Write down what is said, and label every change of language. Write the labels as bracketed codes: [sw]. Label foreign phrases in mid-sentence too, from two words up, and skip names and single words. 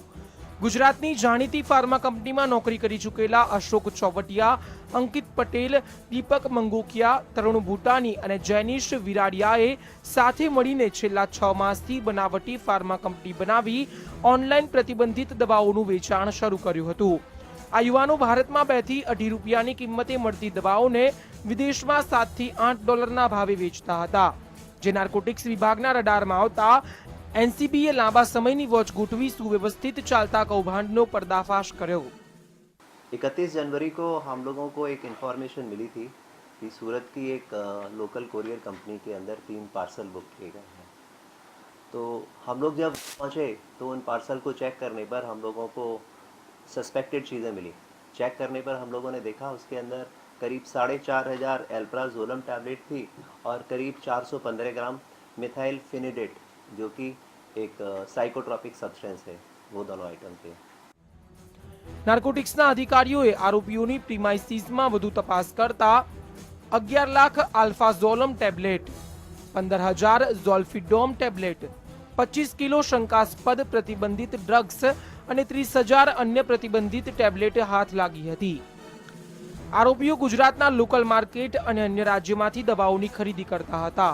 [gu] ગુજરાતની જાણીતી ફાર્મા કંપનીમાં નોકરી કરી ચૂકેલા અશોક ચોવટિયા, અંકિત પટેલ, દીપક મંગોકિયા, તરુણ ભૂટાની અને જૈનિશ વિરાડિયાએ સાથે મળીને છેલ્લા 6 માસથી બનાવટી [en] pharma company [gu] બનાવી ઓનલાઈન પ્રતિબંધિત દવાઓનું વેચાણ શરૂ કર્યું હતું। આ યુવાનો ભારતમાં 2 થી 2.5 રૂપિયાની કિંમતે મળતી દવાઓને વિદેશમાં $7 થી $8 ભાવે વેચતા હતા, જે નાર્કોટિક્સ વિભાગના રડારમાં આવતા એનસીબીએ લાંબા સમયની વૉચ ગોઠવી સુવ્યવસ્થિત ચાલતા કૌભાંડનો પર્દાફાશ કર્યો। [hi] 31 जनवरी को हम लोगों को एक इन्फॉर्मेशन मिली थी कि सूरत की एक [en] local courier company [hi] के अंदर 3 पार्सल बुक किए गए हैं। तो हम लोग जब पहुंचे तो उन पार्सल को चेक करने पर हम लोगों को सस्पेक्टेड चीज़ें मिली। चेक करने पर हम लोगों ने देखा उसके अंदर करीब 4,500 एल्प्राजोलम टैबलेट थी और करीब 415 ग्राम मिथाइल फिनिडेट जो कि एक [en] psychotropic substance [hi] है, वो दोनों आइटम थे। [gu] નાર્કોટિક્સના અધિકારીઓએ આરોપીઓની પ્રીમાઇસિસમાં વધુ તપાસ કરતા 11 લાખ આલ્ફાઝોલમ ટેબ્લેટ, 15,000 ઝોલ્ફિડોમ ટેબ્લેટ, 25 કિલો શંકાસ્પદ પ્રતિબંધિત ડ્રગ્સ અને 30,000 અન્ય પ્રતિબંધિત ટેબ્લેટ હાથ લાગી હતી। આરોપીઓ ગુજરાતના [en] local market [gu] અને અન્ય રાજ્યોમાંથી દવાઓની ખરીદી કરતા હતા।